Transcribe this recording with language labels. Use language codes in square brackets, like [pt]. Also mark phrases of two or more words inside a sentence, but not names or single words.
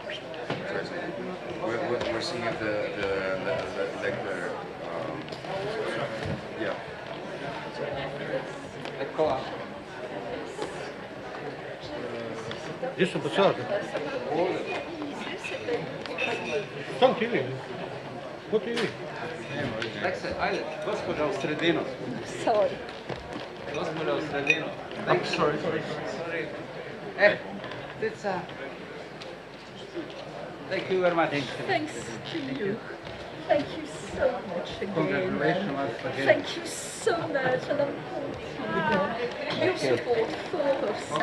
[en] We're seeing if the lecture. Yeah. [it] Eccola. Giusto passato. Tanti lì. Tutti lì. [sr] Ajde, gospođa u sredinu. [en] Sorry. [sr] Gospođa u sredinu. [en] I'm sorry. Tica. Thank you very much. Thanks to you. Thank you so much again. Congratulations once again. Thank you so much, and I'm thanking your support for us.